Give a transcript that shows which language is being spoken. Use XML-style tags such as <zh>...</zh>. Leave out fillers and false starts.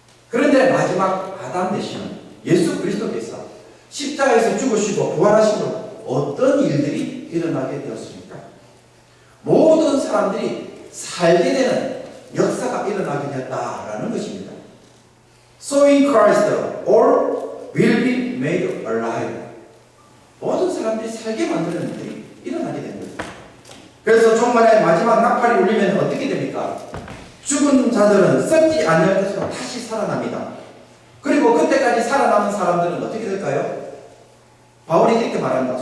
<ko>그런데 마지막 아담 되시는 예수 그리스도께서 십자가에서 죽으시고 부활하시고 어떤 일들이 일어나게 되었습니까? 모든 사람들이 살게 되는 역사 역사가 일어나게 됐다라는 것입니다.</ko> <en>So in Christ all will be made alive.</en> <ko>모든 사람들이 살게 만드는 일이 일어나게 된 거예요. 그래서 종말의 마지막 나팔이 울리면 어떻게 됩니까? 죽은 자들은 썩지 않을 것으로 다시 살아납니다. 그리고 그때까지 살아남은 사람들은 어떻게 될까요? 바울이 이렇게 말합니다.</ko>